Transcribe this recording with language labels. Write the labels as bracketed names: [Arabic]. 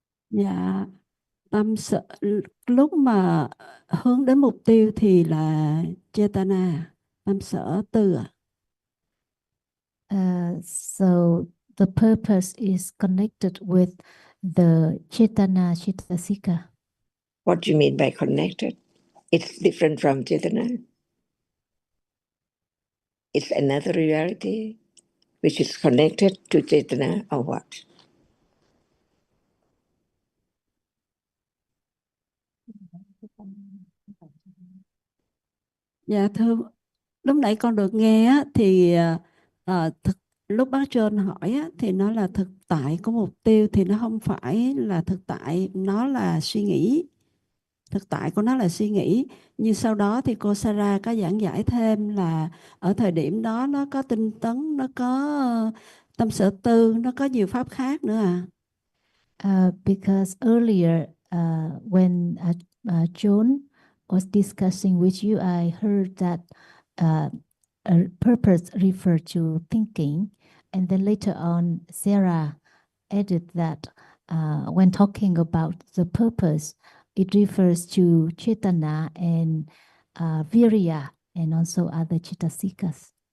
[Vietnamese] Dạ tâm sở lúc mà hướng đến mục tiêu thì là Chetana, tâm sở tư à. [English] So the purpose is connected with the Chetana Chetasika. What do you mean by connected? It's different from Chetana. It's another reality which is connected to Chetana or what? [Vietnamese] Dạ thưa, lúc nãy con được nghe á, thì lúc bác John hỏi á, thì nó là thực tại của mục tiêu thì nó không phải là thực tại, nó là suy nghĩ. Thực tại của nó là suy nghĩ. Nhưng sau đó thì cô Sarah có giảng giải thêm là ở thời điểm đó nó có tinh tấn, nó có tâm sở tư, nó có nhiều pháp khác nữa à. [English] Because earlier, when John was discussing with you, I heard that a purpose referred to thinking, and then later on, Sarah added that when talking about the purpose, it refers to Chetana and Virya, and also other Chetasikas.